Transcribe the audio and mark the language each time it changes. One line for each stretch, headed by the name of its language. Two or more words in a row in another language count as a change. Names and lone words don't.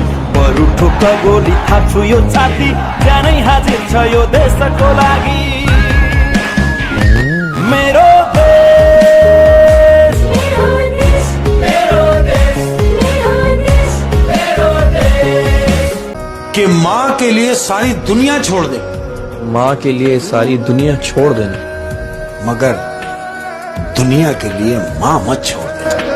Nepali: बरु ठोक गोली थाप्छु यो छाती, ज्यानै हाजिर छ यो देशको लागि। मेरो देश,
Hindi: कि माँ के लिए सारी दुनिया छोड़ दे। माँ के लिए सारी दुनिया छोड़ देना, मगर दुनिया के लिए माँ मत छोड़ दे।